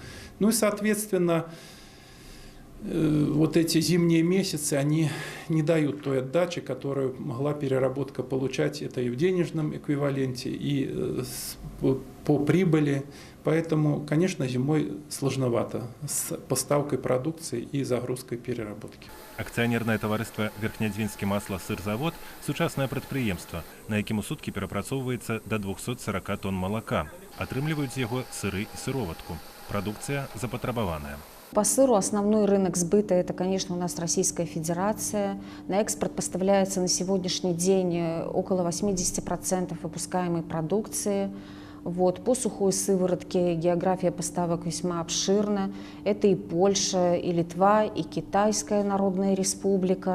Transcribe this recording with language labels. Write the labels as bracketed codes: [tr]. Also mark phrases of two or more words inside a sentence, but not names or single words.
[ru] Ну и, соответственно, вот эти зимние месяцы, они не дают той отдачи, которую могла переработка получать. Это и в денежном эквиваленте, и по прибыли. Поэтому, конечно, зимой сложновато с поставкой продукции и загрузкой переработки. [be] Акцыянернае таварыства Верхнядзвінскі масла-сырзавод – сучаснае прадпрыемства, на якім у суткі перапрацоўваецца да 240 тонн малака. Атрымліваюць з яго сыры і сыроватку. Прадукцыя запатрабаваная. [ru] По сыру основной рынок сбыта – это, конечно, у нас Российская Федерация. На экспорт поставляется на сегодняшний день около 80% выпускаемой продукции. Вот. По сухой сыворотке география поставок весьма обширна. Это и Польша, и Литва, и Китайская Народная Республика.